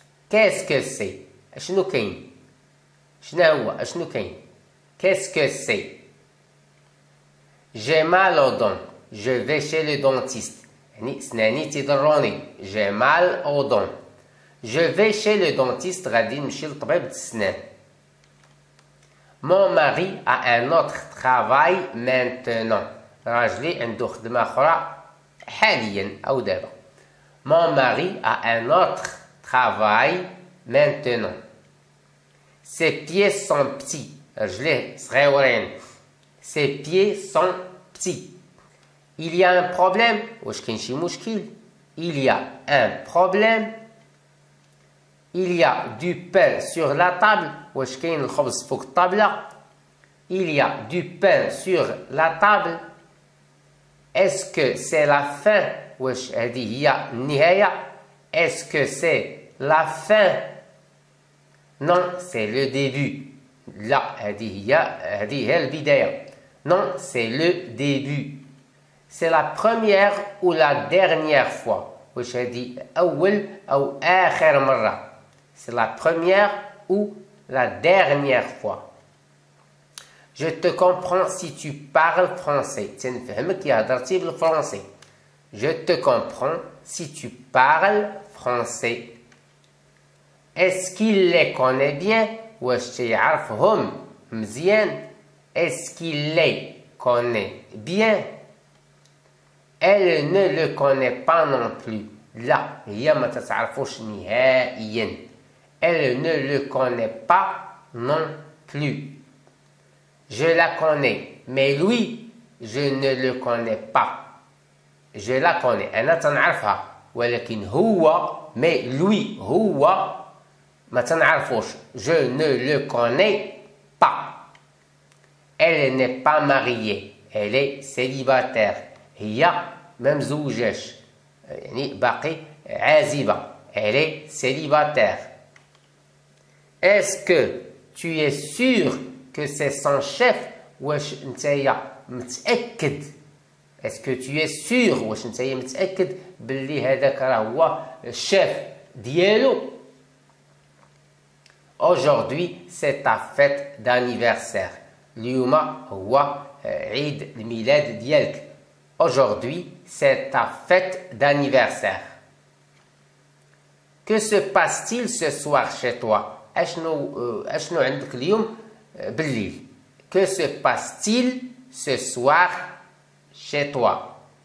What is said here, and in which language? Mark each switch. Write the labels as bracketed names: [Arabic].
[French] Qu'est-ce que c'est؟ [Arabic] أشنو كاين؟ شنو هو؟ أشنو كاين؟ [French] Qu'est-ce que c'est؟ J'ai mal aux dents. Je vais chez le dentiste. [Arabic] يعني سناني تيضروني. [French] J'ai mal aux dents. Je vais chez le dentiste. [Arabic] غادي نمشي لطبيب السنان. [French] Mon mari a un autre travail maintenant. [Arabic] راجلي عنده خدمة أخرى حاليا أو دابا. [French] Mon mari a un autre travail maintenant. Ses pieds sont petits. [Arabic] رجليه صغيورين. [French] Ses pieds sont petits. Il y a un problème. [Arabic] واش كاين شي مشكل؟ [French] Il y a un problème. Il y a du pain sur la table. [Arabic] واش كاين الخبز فوق الطابلة؟ [French] Il y a du pain sur la table. Est-ce que c'est la fin؟ [Arabic] واش هذه هي النهاية؟ [French] Est-ce que c'est la fin? Non, c'est le début. [Arabic] لا هذه هي البداية. [French] Non, c'est le début. C'est la première ou la dernière fois. [Arabic] واش هذه أول أو آخر مرة. [French] C'est la première ou la dernière fois. Je te comprends si tu parles français. [Arabic] تنفهمك يا هضرتي بالفرنسي. [French] Je te comprends si tu parles français. Est-ce qu'il les connaît bien? [Arabic] واش تيعرفهم مزيان؟ [French] Est-ce qu'il les connaît bien? Elle ne le connaît pas non plus. [Arabic] لا هي ما تتعرفوش نهائيا. [French] Elle ne le connaît pas non plus. Je la connais, mais lui, je ne le connais pas. Je la connais, [Arabic] أنا تنعرفها، ولكن هو [French] mais lui [Arabic] هو ما تنعرفوش. [French] Je ne le connais pas. Elle n'est pas mariée, elle est célibataire. [Arabic] هي ما مزوجاش، يعني باقي عازبة. [French] Elle est célibataire. Est-ce que tu es sûr que c'est son chef? [Arabic] واش نتايا متأكد؟ [French] Est-ce que tu es sûr [Arabic] واش نتايا متأكد باللي هذاك راه هو الشيف ديالو؟ [French] Aujourd'hui, c'est ta fête d'anniversaire. [Arabic] اليوم هو عيد الميلاد ديالك. [French] Aujourd'hui, c'est ta fête d'anniversaire. Que se passe-t-il ce soir chez toi? [Arabic] أشنو عندك اليوم بالليل؟ [French] Que se passe-t-il ce soir chez toi?